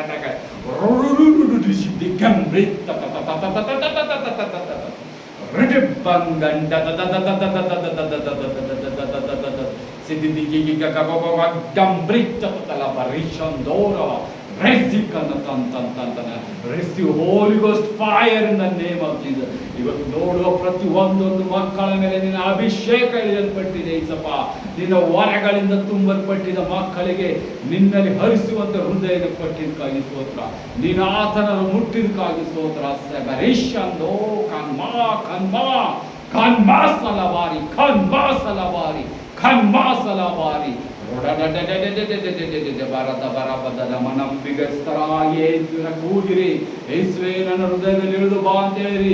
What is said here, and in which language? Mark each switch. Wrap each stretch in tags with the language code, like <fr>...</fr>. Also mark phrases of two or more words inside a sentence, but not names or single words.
<en>Ribba ಬಂಗಂಡ Receive Holy Ghost fire in the name of Jesus.</en> <kn>ಇವತ್ತು ನೋಡುವ ಪ್ರತಿ ಒಂದೊಂದು ಮಕ್ಕಳ ಮೇಲೆ ನಿನ್ನ ಅಭಿಷೇಕ ಇಳಿಯಲ್ಪಟ್ಟಿದೆ ಏಸಪ್ಪ. ನಿನ್ನ ವರಗಳಿಂದ ತುಂಬಲ್ಪಟ್ಟಿದ ಮಕ್ಕಳಿಗೆ ನಿನ್ನಲ್ಲಿ ಹರಿಸುವಂತ ಹೃದಯದ ಕೊಟ್ಟಿದ್ದಕ್ಕಾಗಿ ಸ್ತೋತ್ರ. ನೀನು ಆತನನ್ನು ಮುಟ್ಟಿದ್ದಕ್ಕಾಗಿ ಸ್ತೋತ್ರ. ಸಗರೇಶಂದೋ ಕನ್ಮಾ ಕನ್ಮಾ ಕನ್ಮಾ ಸಲವಾರಿ ಕನ್ಮಾ ಸಲವಾರಿ ಕನ್ಮಾ ಸಲವಾರಿ ಯೇಸುವಿನ ಕೂಗಿರಿ, ಯೇಸುವೇ ನನ್ನ ಹೃದಯದಲ್ಲಿ ಇಳಿದು ಬಾ ಅಂತ ಹೇಳಿರಿ.</kn>